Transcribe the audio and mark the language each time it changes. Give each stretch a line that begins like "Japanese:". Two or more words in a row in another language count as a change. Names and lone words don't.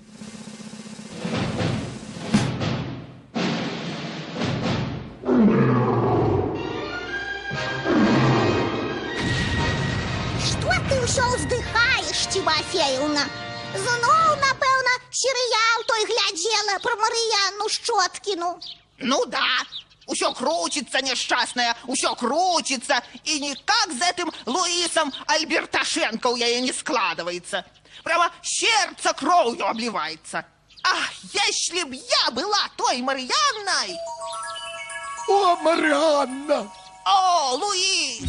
Belarusian: Што ты ўсё ўздыхаеш, Тимофеевна? Зноў, напэўна, серыял той глядзела про Мар'яну Шчоткіну.
Russian: Ну да, усё крутится несчастная, усё крутится, и никак с этим Луисом Альберташенко у яе не складывается. Прямо сердце кровью обливается. Ах, если б я была той Марьяной! О, Марианна! О, Луис!